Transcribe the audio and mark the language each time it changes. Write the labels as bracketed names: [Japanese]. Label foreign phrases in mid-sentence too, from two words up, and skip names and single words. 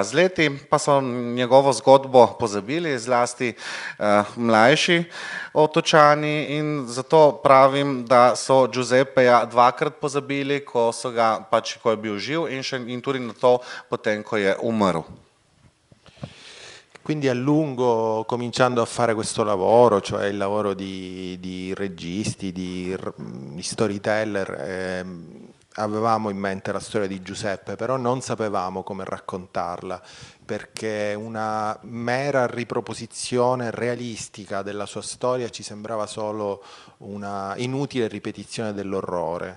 [Slovenian] Z leti pa so njegovo zgodbo pozabili, zlasti mlajši otočani in zato pravim, da so Giuseppeja 2-krat pozabili, ko je bil živ in tudi na to potem, ko je umrl. [Italian] Quindi a lungo, cominciando a fare questo lavoro, cioè il lavoro di registi, di storyteller, avevamo in mente la storia di Giuseppe, però non sapevamo come raccontarla, perché una mera riproposizione realistica della sua storia ci sembrava solo una inutile ripetizione dell'orrore.